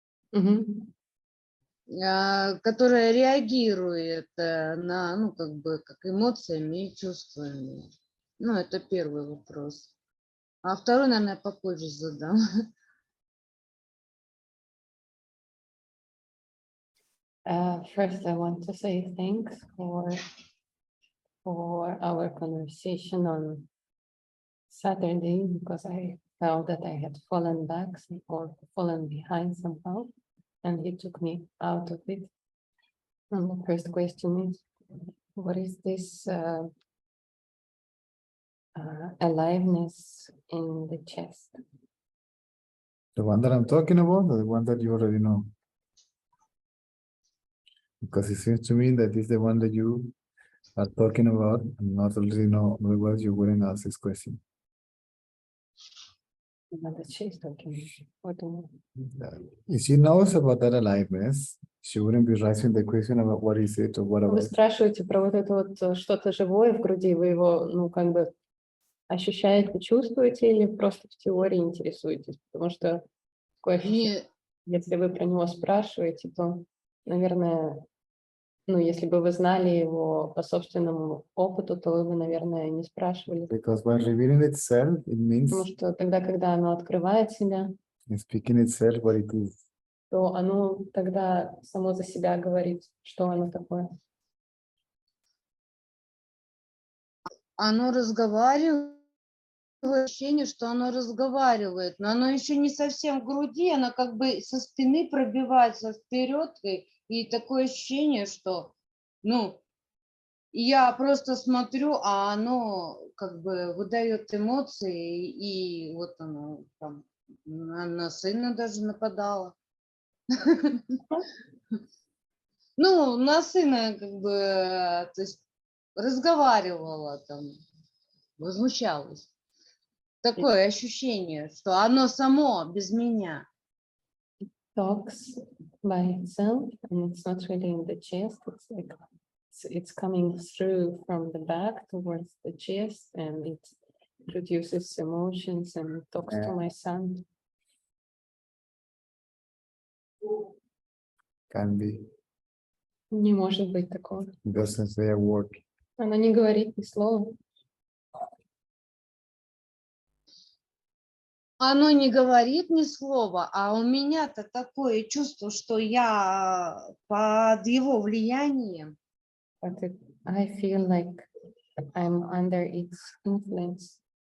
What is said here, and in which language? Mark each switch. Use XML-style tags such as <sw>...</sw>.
<ru>Мгм. которое реагирует на, как эмоциями и чувствами. Это первый вопрос. А второй, наверное, попозже задам.</ru> <en>First, I want to say thanks for our conversation on Saturday, because I felt that I had fallen back or fallen behind somehow, and he took me out of it. And the first question is, what is this aliveness in the chest? The one that I'm talking about, or the one that you already know? Because it seems to me that is the one that you are talking about and not already know, otherwise you wouldn't ask this question. The chest, okay. What do If she knows about that aliveness, she wouldn't be raising the question about what is it or what</en> <ru>Вы</ru> <en>about it.</en> <ru>спрашиваете про вот это вот что-то живое в груди, вы его, ощущаете, чувствуете или просто в теории интересуетесь? Потому что такое ощущение, если вы про него спрашиваете, то, наверное, если бы вы знали его по собственному опыту, то вы бы, наверное, не спрашивали.</ru> <en>Because when revealing itself, it means</en> <ru>Потому что тогда, когда оно открывает себя,</ru> <en>speaking itself what it is.</en> <ru>то оно тогда само за себя говорит, что оно такое. Оно разговаривает, ощущение, что оно разговаривает, но оно еще не совсем в груди, оно как бы со спины пробивается вперед, и такое ощущение, что Ну, и я просто смотрю, а оно как бы выдает эмоции, и вот оно там на сына даже нападало. Ну, на сына как бы, то есть разговаривала там, возмущалась. Такое ощущение, что оно само, без меня.</ru> <en>Talks by itself, and it's not really in the chest. It's like it's coming through from the back towards the chest, and it produces emotions and talks to my son. Can be.</en> <ru>Не может быть такого.</ru> <en>Doesn't say a word.</en> <ru>Она не говорит ни слова. Оно не говорит ни слова, а у меня-то такое чувство, что я под его влиянием.</ru> <en>But I feel like I'm under its influence.</en>